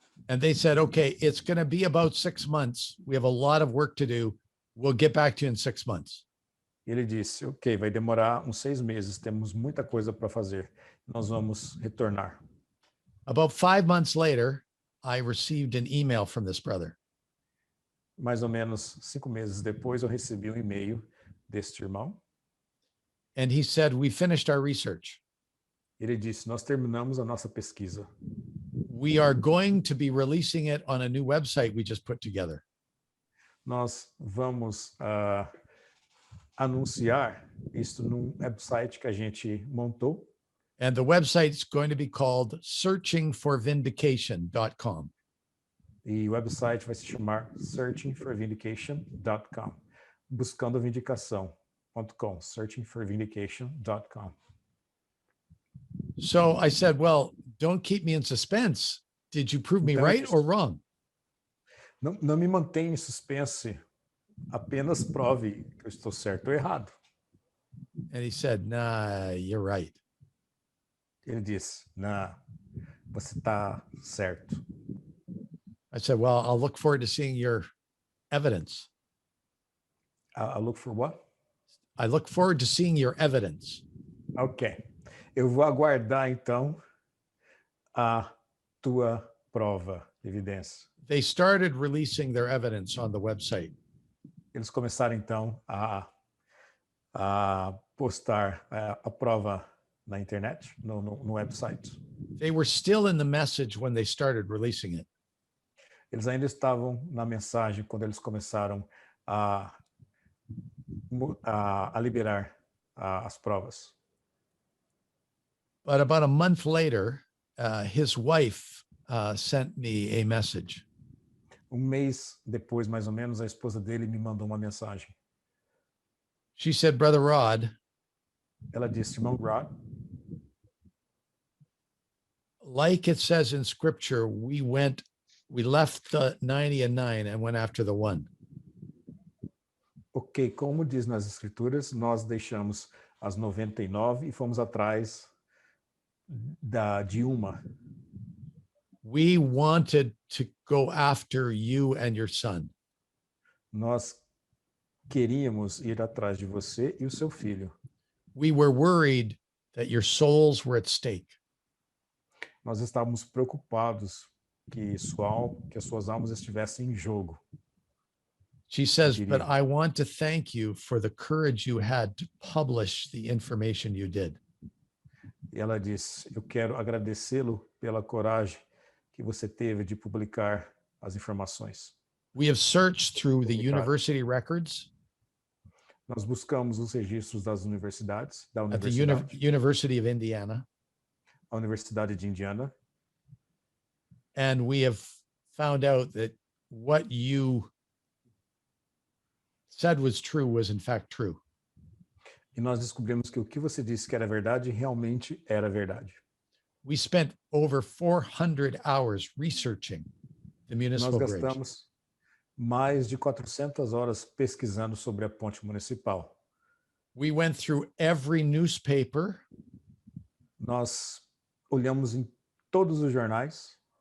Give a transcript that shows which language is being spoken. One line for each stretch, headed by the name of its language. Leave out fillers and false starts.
English: And they said, okay, it's going to be about 6 months. We have a lot of work to do. We'll get back to you in 6 months.
Portuguese: Ele disse, ok, vai demorar uns 6 meses, temos muita coisa para fazer. Nós vamos retornar.
English: About 5 months later, I received an email from this brother.
Portuguese: Mais ou menos 5 meses depois, eu recebi um e-mail deste irmão.
English: And he said, we finished our research.
Portuguese: Ele disse, nós terminamos a nossa pesquisa.
English: We are going to be releasing it on a new website we just put together.
Portuguese: Nós vamos anunciar isso num website que a gente montou.
English: And the website's going to be called searchingforvindication.com.
Portuguese: E o website vai se chamar searchingforvindication.com. Buscando vindicação.com.
English: Searchingforvindication.com. So I said, well, don't keep me in suspense. Did you prove me
Portuguese: Então,
English: right or wrong?
Portuguese: Não me mantenha em suspense. Apenas prove que eu estou certo ou errado.
English: And he said, nah, you're right.
Portuguese: Ele disse, não, você está certo.
English: I said, well, I'll look forward to seeing your evidence. I look for what? I look forward to seeing your evidence. Ok.
Portuguese: Eu vou aguardar, então, a tua prova, evidência.
English: They started releasing their evidence on the website.
Portuguese: Eles começaram, então, a postar a prova na internet, no website.
English: They were still in the message when they started releasing it.
Portuguese: Eles ainda estavam na mensagem quando eles começaram a liberar as provas.
English: But about a month later, his wife sent me a message.
Portuguese: Mês depois, mais ou menos, a esposa dele me mandou uma mensagem.
English: She said, Brother Rod,
Portuguese: ela disse, irmão Rod,
English: like it says in scripture, we left the 90 and 9 and went after the 1.
Portuguese: Ok, como diz nas escrituras, nós deixamos as 99 e fomos atrás de uma.
English: We wanted to go after you and your son.
Portuguese: Nós queríamos ir atrás de você e o seu filho.
English: We were worried that your souls were at stake.
Portuguese: Nós estávamos preocupados que as suas almas estivessem em jogo.
English: She says, but I want to thank you for the courage you had to publish the information you did.
Portuguese: E ela disse, eu quero agradecê-lo pela coragem que você teve de publicar as informações.
English: We have searched through the university records.
Portuguese: Nós buscamos os registros das universidades, da
English: At the
Portuguese: universidade,
English: University of Indiana.
Portuguese: a Universidade de Indiana,
English: And we have found out that what you said was true was in fact true.
Portuguese: e nós descobrimos que o que você disse que era verdade realmente era verdade.
English: We spent over 400 hours researching the
Portuguese: Nós
English: municipal bridge.
Portuguese: gastamos mais de 400 horas pesquisando sobre a ponte municipal.
English: We went through every newspaper.
Portuguese: Nós olhamos em todos os jornais,